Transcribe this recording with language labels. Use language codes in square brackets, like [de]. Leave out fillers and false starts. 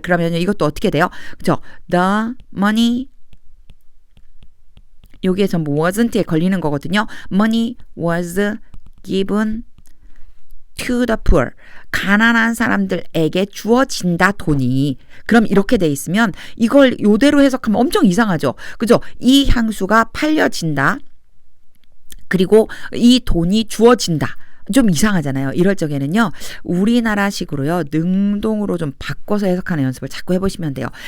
[ko] 그러면 이것도 어떻게 돼요? 그렇죠? [en] The money [ko] 여기에 전부 wasn't에 걸리는 거거든요. [en] Money was given to the poor. [ko] 가난한 사람들에게 주어진다 돈이. 그럼 이렇게 돼 있으면 이걸 요대로 해석하면 엄청 이상하죠. 그죠? 이 향수가 팔려진다. 그리고 이 돈이 주어진다. 좀 이상하잖아요. 이럴 적에는요. 우리나라식으로요. 능동으로 좀 바꿔서 해석하는 연습을 자꾸 해보시면 돼요.